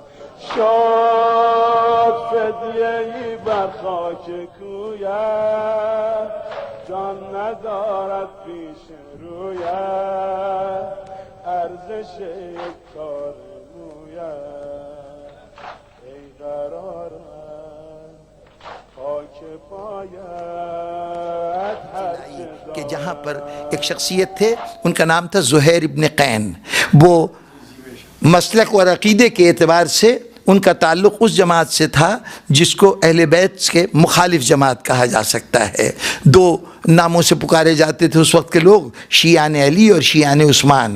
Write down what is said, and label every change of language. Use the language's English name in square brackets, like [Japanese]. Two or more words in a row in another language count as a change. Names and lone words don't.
[Persian] شد فدیه‌ای بر خاک کویت جان ندارد پیش رویت ارزش یک کار مویت ای قرارت خاک پایت [Urdu] کہ جہاں پر ایک شخصیت تھے ان کا نام تھا زہیر ابن قین. وہ مسلک اور عقیدے کے اعتبار سے ان کا تعلق اس جماعت سے تھا جس کو اہل بیت کے مخالف جماعت کہا جا سکتا ہے. دو ناموں سے پکارے جاتے تھے اس وقت کے لوگ, شیعان علی اور شیعان عثمان.